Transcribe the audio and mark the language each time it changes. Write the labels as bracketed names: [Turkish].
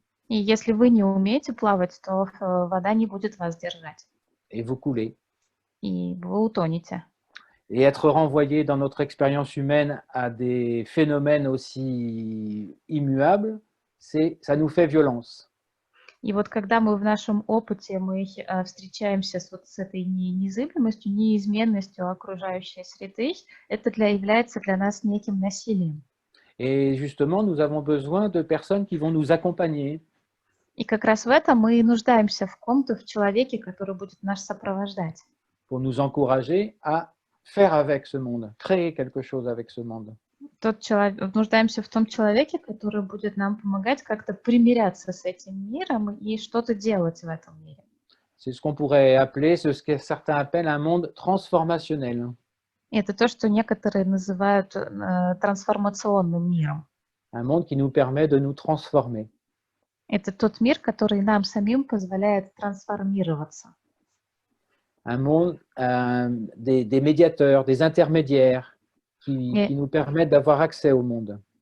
[Russian] И если вы не умеете плавать, то вода не будет вас держать. [French] Et vous coulez. [Russian] И вы утонете. [French] Et être renvoyé dans notre expérience humaine à des phénomènes aussi immuables, ça nous fait violence. [Russian] И вот когда мы в нашем опыте мы встречаемся с этой незыблемостью, неизменностью окружающей среды, это является для нас неким насилием. [French] Et justement, nous avons besoin de personnes qui vont nous accompagner. [Russian] И как раз в этом мы и нуждаемся в ком-то, в человеке, который будет нас сопровождать. [French] Pour nous encourager à faire avec ce monde, créer quelque chose avec ce monde. [Russian] Нуждаемся в том человеке, который будет нам помогать как-то примиряться с этим миром и что-то делать в этом мире. [French] C'est ce qu'on pourrait appeler, ce que certains appellent un monde transformationnel. [Russian] Это то, что некоторые называют трансформационным миром. [French] Un monde qui nous permet de nous transformer. [Russian] Это тот мир, который нам самим позволяет трансформироваться. [French] Un monde, des médiateurs, des intermédiaires qui nous permettent d'avoir accès au monde.